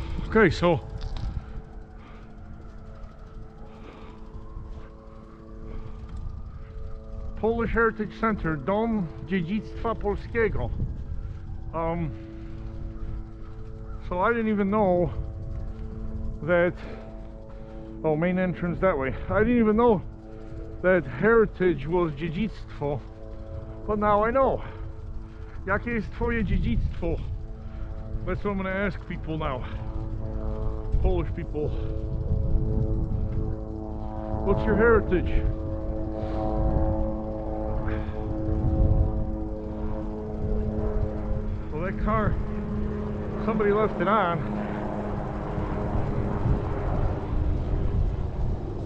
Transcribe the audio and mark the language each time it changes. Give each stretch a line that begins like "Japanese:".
English: Okay, so Polish Heritage Center, Dom Dziedzictwa Polskiego. So I didn't even know that, oh, main entrance that way. I didn't even know that heritage was dziedzictwo, but now I know.
Polish: Jakie jest twoje dziedzictwo?
English: That's what I'm gonna ask people now. Polish people. What's your heritage? Well, that car, somebody left it on.